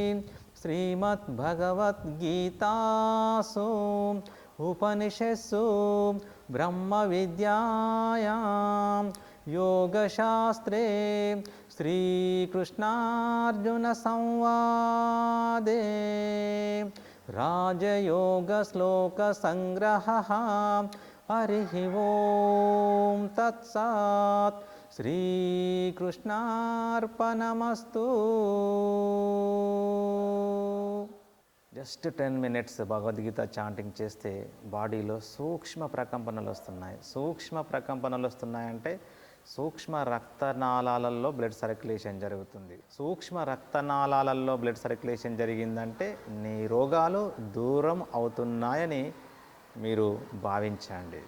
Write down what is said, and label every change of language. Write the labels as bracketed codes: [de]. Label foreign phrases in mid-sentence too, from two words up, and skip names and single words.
[sa] श्रीमद्भगवद्गीतासु उपनिषत्सु ब्रह्मविद्यायां योगशास्त्रे श्रीकृष्णार्जुनसंवादे राजयोगश्लोकसंग्रहः. हरिः ओं तत्सत्. श्रीकृष्णार्पणमस्तु. [en] just 10 minutes [te] భగవద్గీత చాంటింగ్ చేస్తే బాడీలో సూక్ష్మ ప్రకంపనలు వస్తున్నాయి. సూక్ష్మ ప్రకంపనలు వస్తున్నాయంటే సూక్ష్మ రక్తనాళాలలో [en] blood circulation [te] జరుగుతుంది. సూక్ష్మ రక్తనాళాలలో [en] blood circulation [te] జరిగిందంటే నీ రోగాలు దూరం అవుతున్నాయని మీరు భావించండి.